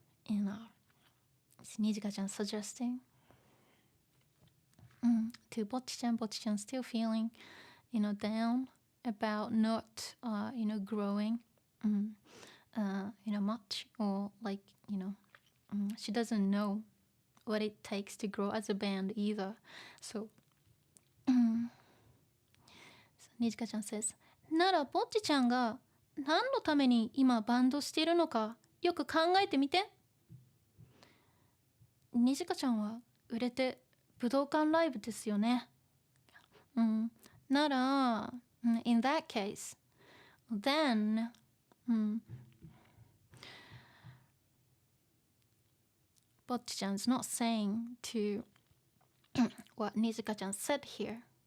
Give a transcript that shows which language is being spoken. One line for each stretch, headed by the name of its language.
English: And is Nijika-chan suggesting to Bocchi-chan still feeling, down about not, growing, much, or like, she doesn't know what it takes to grow as a band either. So, Nijika-chan says,
Japanese: ならぼっちちゃんが何のために今バンドしているのかよく考えてみて。 Nijikaちゃんは売れて武道館ライブですよね。
English: なら、in that case, then, Bocchi-chan's not saying to what Nijika-chan said here.